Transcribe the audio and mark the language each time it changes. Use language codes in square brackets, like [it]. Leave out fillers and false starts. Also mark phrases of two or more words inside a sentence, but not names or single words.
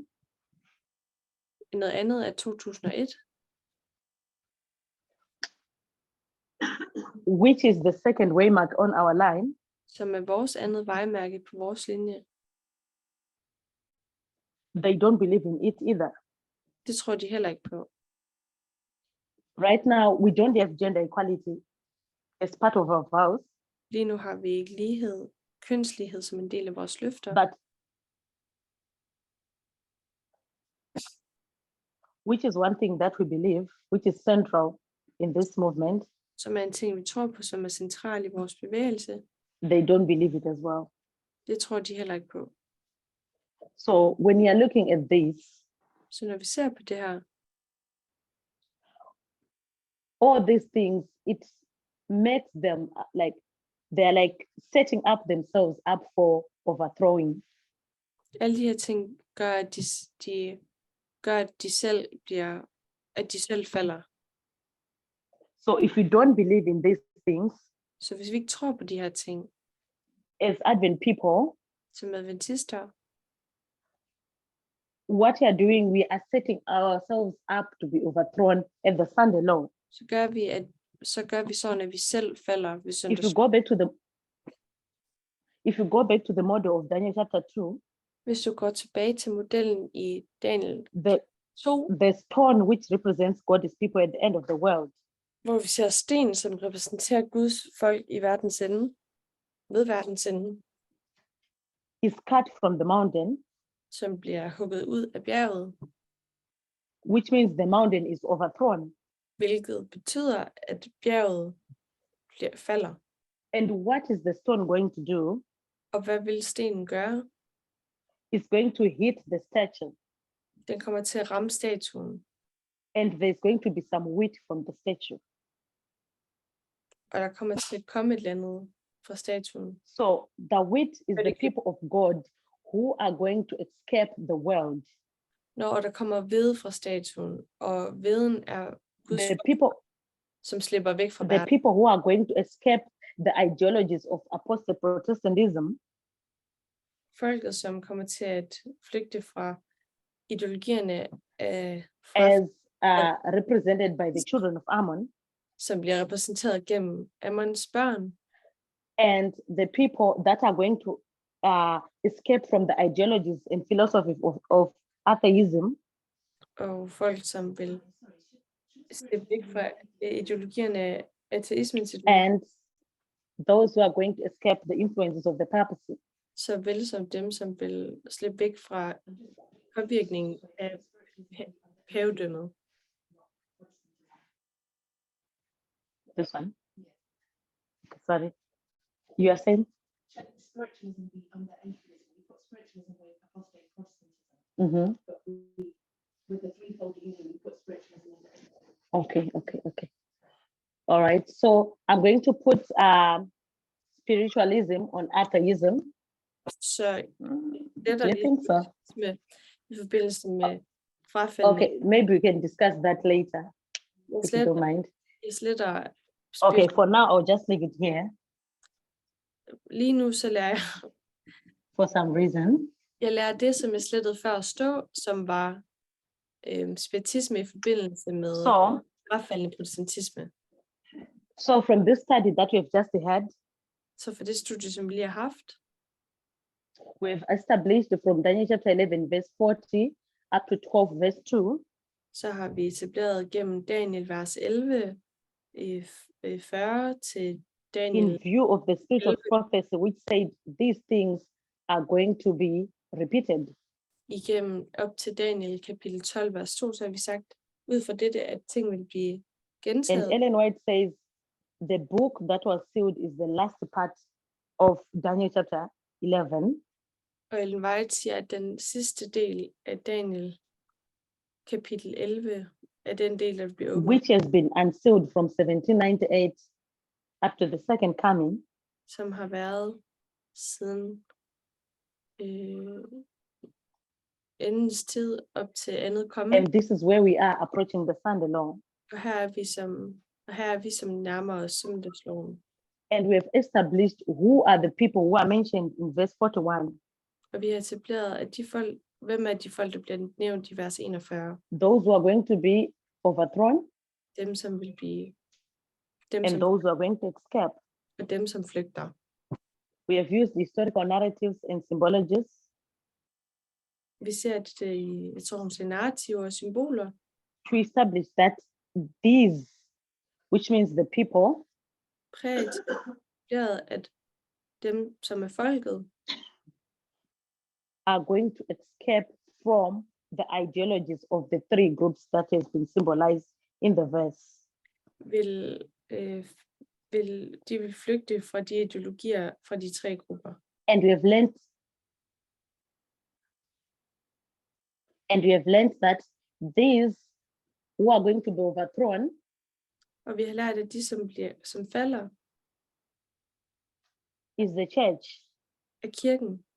[da] Noget andet er 2001, [en] which is the second waymark on our line. [da] som er vores andet vejmærke på vores linje. [en] They don't believe in it either. [da] Det tror de heller ikke på. [en] Right now, we don't have gender equality as part of our vows, [da] Lige nu har vi ikke lighed, kønslighed som en del af vores løfter. [en] but which is one thing that we believe, which is central in this movement. [da] Som er en ting, vi tror på, som er central i vores bevægelse. [en] They don't believe it as well. [da] Det tror de heller ikke på. [en] So when you are looking at this, [da] Så når vi ser på det her, [en] all these things, it makes them like they're like setting up themselves up for overthrowing. [da] alle de her ting gør, at de selv falder. [en] So if you don't believe in these things, [da] Så hvis vi ikke tror på de her ting, [en] as Advent people, [da] som adventister, [en] what we are doing, we are setting ourselves up to be overthrown at the Sunday law. [da] så gør vi sådan, at vi selv falder ved [en] If you [da] søndags. [en] go back to the model of Daniel chapter 2, [da] Hvis du går tilbage til modellen i Daniel 2, [en] the stone which represents God's people at the end of the world, [da] hvor vi ser sten, som repræsenterer Guds folk i verdens ende, ved verdens ende, [en] is cut from the mountain, [da] som bliver hugget ud af bjerget, [en] which means the mountain is overthrown. [da] hvilket betyder, at bjerget falder. [en] And what is the stone going to do? [da] Og hvad vil stenen gøre? [en] It's going to hit the statue, [da] Den kommer til at ramme statuen, [en] and there's going to be some wheat from the statue. [da] og der kommer til at komme et eller andet fra statuen. [en] So the wheat is the Okay. people of God who are going to escape the world. [da] Når der kommer hvede fra statuen, og hveden er Guds [en] The [da] folk, [en] people, [da] som slipper væk fra [en] the [da] verden. [en] people who are going to escape the ideologies of apostate Protestantism, [da] Folket, som kommer til at flygte fra ideologierne [en] as represented by the children of Ammon, [da] som bliver repræsenteret gennem Ammons børn, [en] and the people that are going to escape from the ideologies and philosophy of atheism, [da] og folk, som vil slippe væk fra ideologierne af ateismens ideologi, [en] and those who are going to escape the influences of the papacy. [da] såvel som dem, som vil slippe væk fra påvirkningen af pavedømmet. [en] This one. Sorry. You are saying? Spiritualism be under atheism. We've got spiritualism with apostate Protestantism, Mm-hmm. but with the threefold union, we put spiritualism under atheism. Okay. All right. So I'm going to put spiritualism on atheism. [da] Så det [en] You think so? [da] med, i forbindelse med frafaldne. [en] Okay, maybe we can discuss that later, if you don't mind. [da] Jeg sletter [en] Okay, for now, I'll just leave it here [da] lige nu, så lærer jeg, [en] for some reason. [da] jeg lærer det, som jeg slettede før at stå, som var spiritisme i forbindelse med [en] So, [da] frafaldende protestantisme. [en] so from this study that we've just had, [da] Så for det studie, som vi lige har haft, [en] we've established from Daniel chapter 11, verse 40 up to 12, verse 2, [da] så har vi etableret gennem Daniel vers 11, 40 til Daniel, [en] in view of the spirit of prophecy, which said these things are going to be repeated. [da] igennem op til Daniel kapitel 12, vers 2, så har vi sagt, ud fra dette, at ting vil blive [en] And [da] gentaget. [en] Ellen White says the book that was sealed is the last part of Daniel chapter 11. [da] Og Ellen White siger, at den sidste del af Daniel kapitel 11 er den del, der bliver åbnet, [en] Which has been unsealed from 1798 up to the second coming, [da] som har været siden endens tid op til andet komme. [en] and this is where we are approaching the Sunday law. [da] Og her er vi som nærmer os søndagsloven. [en] And we have established who are the people who are mentioned in verse 41. [da] Og vi har etableret, at hvem er de folk, der bliver nævnt i vers 41? [en] Those who are going to be overthrown [da] Dem, som vil blive, [en] and those who are going to escape. [da] og dem, som flygter. [en] We have used historical narratives and symbologies [da] Vi ser det i, jeg tror, hun siger narrativer og symboler, [en] to establish that these, which means the people, [da] præget, at dem, som er folket, [en] are going to escape from the ideologies of the three groups that has been symbolized in the verse. [da] de vil flygte fra de ideologier fra de tre grupper. [en] And we have learned that these who are going to be overthrown [da] Og vi har lært, at de, som falder, [en] is the church. [da] er kirken.